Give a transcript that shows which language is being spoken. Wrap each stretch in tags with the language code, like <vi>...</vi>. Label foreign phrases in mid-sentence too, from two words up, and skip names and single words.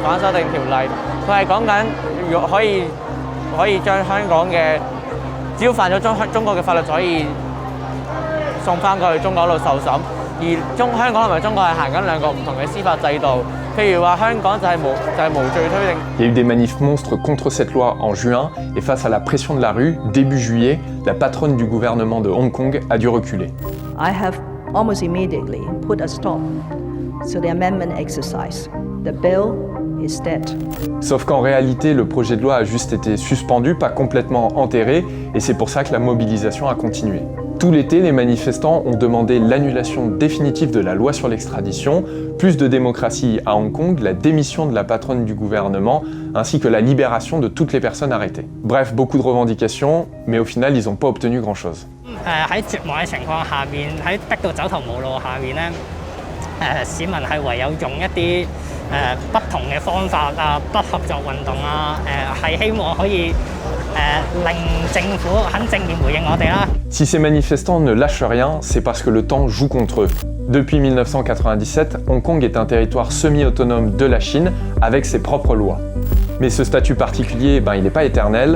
<fr>Il y a eu des manifs monstres contre cette loi en juin et face à la pression de la rue, début juillet, la patronne du gouvernement de Hong Kong a dû reculer.</fr> <en>I have almost immediately put a stop to the amendment exercise. The bill is dead.</en> <fr>Sauf qu'en réalité, le projet de loi a juste été suspendu, pas complètement enterré, et c'est pour ça que la mobilisation a continué. Tout l'été, les manifestants ont demandé l'annulation définitive de la loi sur l'extradition, plus de démocratie à Hong Kong, la démission de la patronne du gouvernement, ainsi que la libération de toutes les personnes arrêtées. Bref, beaucoup de revendications, mais au final, ils n'ont pas obtenu grand-chose.</fr> <yue>喺絕望嘅情況下面，喺逼到走投無路下面咧，市民係唯有用一啲不同嘅方法啊，不合作運動啊，係希望可以令政府肯正面回應我哋啦。</yue> <fr>Si ces manifestants ne lâchent rien, c'est parce que le temps joue contre eux. Depuis 1997, Hong Kong est un territoire semi-autonome de la Chine avec ses propres lois. Mais ce statut particulier, il n'est pas éternel.</fr>